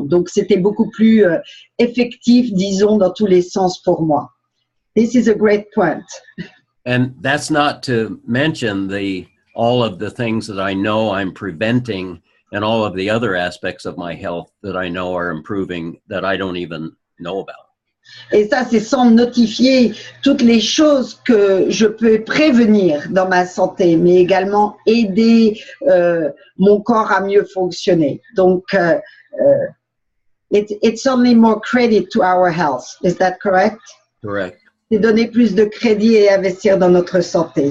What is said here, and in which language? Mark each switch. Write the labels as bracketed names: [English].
[French] Donc c'était beaucoup plus effectif, disons, dans tous les sens pour moi. [English] This is a great point. And that's not to mention all of the things that I know I'm preventing and all of the other aspects of my health that I know are improving that I don't even know about. [French] Et ça, c'est sans notifier toutes les choses que je peux prévenir dans ma santé, mais également aider mon corps à mieux fonctionner. [English] Donc, it's only more credit to our health. Is that correct? Correct. [French] C'est donner plus de crédit et investir dans notre santé.